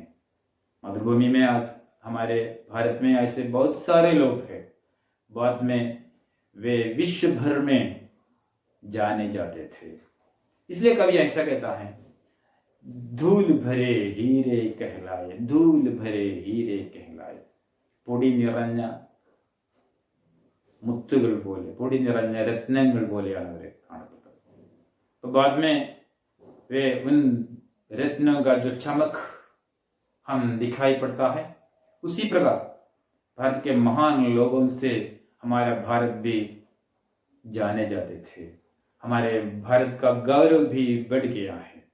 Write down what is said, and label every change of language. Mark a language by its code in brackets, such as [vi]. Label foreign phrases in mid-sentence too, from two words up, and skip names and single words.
[hi] मातृभूमि में आज हमारे भारत में ऐसे बहुत सारे लोग हैं, बाद में वे विश्व भर में जाने जाते थे। इसलिए कवि ऐसा कहता है, धूल भरे हीरे कहलाए, धूल भरे हीरे कहलाए। [ml] പൊടി നിറഞ്ഞ മുത്തുകൾ പോലെ, പൊടി നിറഞ്ഞ രത്നങ്ങൾ പോലെയാണ് അവരെ കാണപ്പെട്ടത്। [hi] तो बाद में वे उन रत्नों का जो चमक हम दिखाई पड़ता है, उसी प्रकार भारत के महान लोगों से हमारा भारत भी जाने जाते थे। हमारे भारत का गौरव भी बढ़ गया है।